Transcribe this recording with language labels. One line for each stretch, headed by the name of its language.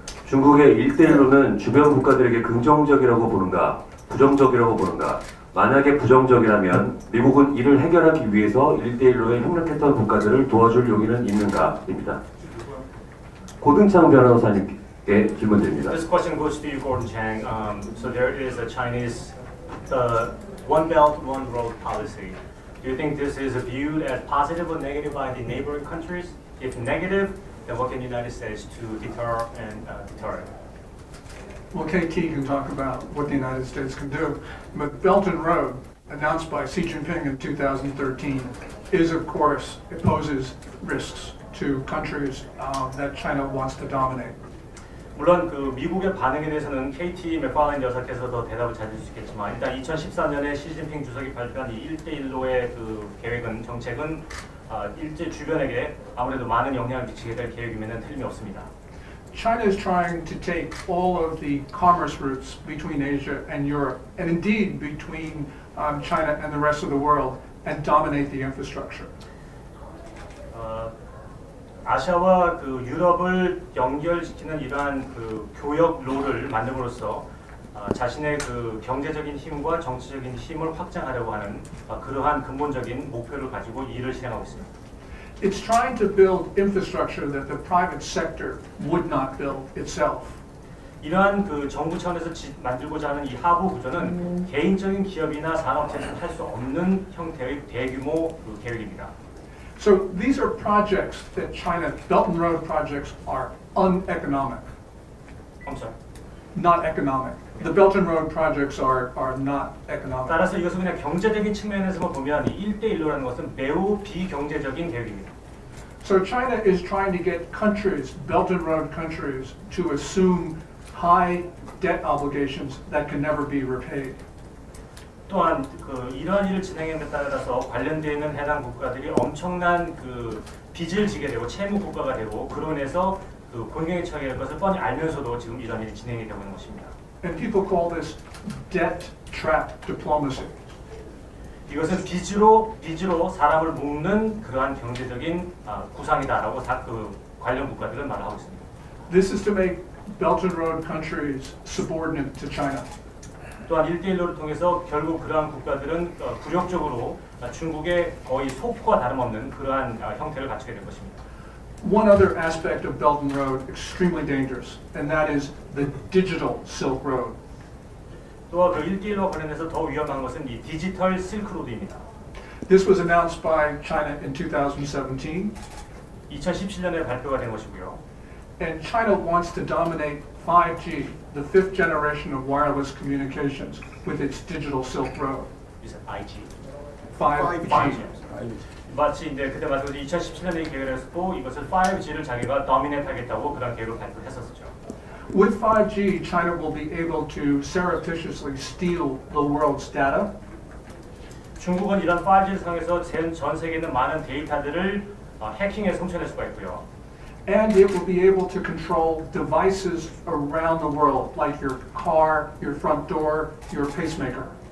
Korean: 중국의 1대1로는 주변 국가들에게 긍정적이라고 보는가, 부정적이라고 보는가? 만약에 부정적이라면 미국은 이를 해결하기 위해서 1대1로에 협력했던 국가들을 도와줄 용의는 있는가?입니다. 고등창 변호사님께 질문 드립니다.
English: This question goes to you, Gordon Chang. So there is a Chinese One Belt, One Road policy. Do you think this is viewed as positive or negative by the neighboring countries? If negative, then what can the United States to deter it? Well, KT can talk about what the United States can do, but Belt and Road, announced by Xi Jinping in 2013, is of course, it poses risks to countries that China wants to dominate.
Korean: 물론 그 미국의 반응에 대해서는 KT 맥파라인 여사께서 더 대답을 잘 줄 수 있겠지만 일단 2014년에 시진핑 주석이 발표한 이 1대1로의 그 계획은 정책은 일제 주변에게 아무래도 많은 영향을 미치게 될 계획임에는 틀림이 없습니다.
English: China is trying to take all of the commerce routes between Asia and Europe, and indeed between China and the rest of the world, and dominate the infrastructure.
Korean: 아시아와 그 유럽을 연결시키는 이러한 그 교역로를 만듦으로써 자신의 그 경제적인 힘과 정치적인 힘을 확장하려고 하는 그러한 근본적인 목표를 가지고 이 일을 실행하고 있습니다.
English: It's trying to build infrastructure that the private sector would not build itself.
Korean: 이러한 그 정부 차원에서 만들고자 하는 이 하부 구조는 개인적인 기업이나 산업체에서 할 수 없는 형태의 대규모 그 계획입니다.
English: So these are projects that China, Belt and Road projects, are uneconomic. I'm sorry. Not economic. The Belt and Road projects are not economic.
Korean: 따라서 이것은 그냥 경제적인 측면에서만 보면 이 1대1로라는 것은 매우 비경제적인 계획입니다.
English: So China is trying to get countries, Belt and Road countries, to assume high debt obligations that can never be repaid.
Korean: 또한 그 이러한 일을 진행함에 따라서 관련되어 있는 해당 국가들이 엄청난 그 빚을 지게 되고 채무 국가가 되고 그로 인해서 그 곤경에 처하게 될 것을 뻔히 알면서도 지금 이러한 일이 진행이 되고 있는 것입니다.
English: And people call this debt trap diplomacy.
Korean: 이것은 빚으로 사람을 묶는 그러한 경제적인 구상이다라고 그 관련 국가들은 말을 하고 있습니다.
English: This is to make Belt and Road countries subordinate to China.
Korean: 또한 1대1로를 통해서 결국 그러한 국가들은 굴욕적으로 중국의 거의 속과 다름없는 그러한 형태를 갖추게 될 것입니다.
English: One other aspect of Belt and Road extremely dangerous, and that is the digital Silk Road.
Korean: 또한 그 1대1로 관련해서 더 위험한 것은 이 디지털 실크로드입니다.
English: This was announced by China in 2017.
Korean: 2017년에 발표가 된 것이고요.
English: And China wants to dominate 5G, the fifth generation of wireless communications, with its digital Silk Road. You said 5G. 5G.
Korean: 마치 이제 그때 말씀드린 2017년에 계획을 했었고 이것을 5G를 자기가 도미네이트하겠다고 그런 계획을 발표했었죠.
English: With 5G, China will be able to surreptitiously steal the world's data.
Korean: 중국은 이런 5G를 사용해서 전 세계에 있는 많은 데이터들을 해킹해서 훔쳐낼 수가 있고요.
English: And it will be able to control devices around the world, like your car, your front door, your pacemaker.